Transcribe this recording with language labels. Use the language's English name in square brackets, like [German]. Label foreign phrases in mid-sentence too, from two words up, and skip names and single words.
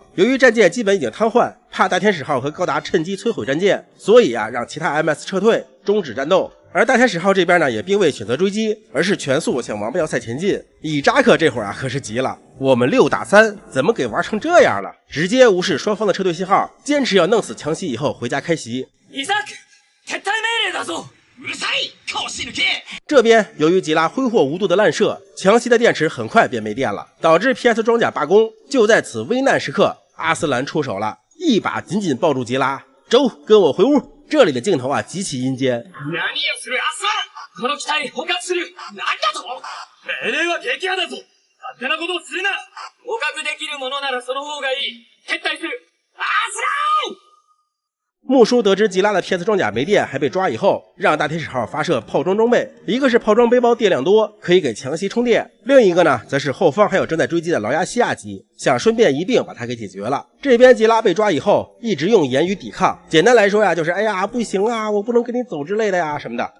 [Chinese] 由于战舰基本已经瘫痪，怕大天使号和高达趁机摧毁战舰，所以让其他 MS 撤退，终止战斗。而大天使号这边呢，也并未选择追击，而是全速向王八要塞前进。以扎克这会儿可是急了，我们6打3，怎么给玩成这样了？直接无视双方的撤退信号，坚持要弄死强袭以后回家开袭。 [Japanese] イザーク、撤退命令だぞ！うるさい、腰抜け！ [Chinese] 这边由于吉拉挥霍无度的滥射，强袭的电池很快便没电了，导致 PS 装甲罢工。就在此危难时刻，阿斯兰出手了，一把紧紧抱住吉拉，走，跟我回屋。这里的镜头极其阴间。 [Japanese] 何をするアスラン！この機体捕獲する！何だと！命令は撃破だぞ！勝手なことをするな！捕獲できるものならその方がいい！撤退する！アスラン！ [Chinese] 木叔得知吉拉的 PS 装甲没电还被抓以后，让大天使号发射炮装装备，一个是炮装背包电量多，可以给强袭充电，另一个呢则是后方还有正在追击的劳亚西亚级，想顺便一并把它给解决了。这边吉拉被抓以后一直用言语抵抗，简单来说就是哎呀不行啊，我不能跟你走之类的呀什么的。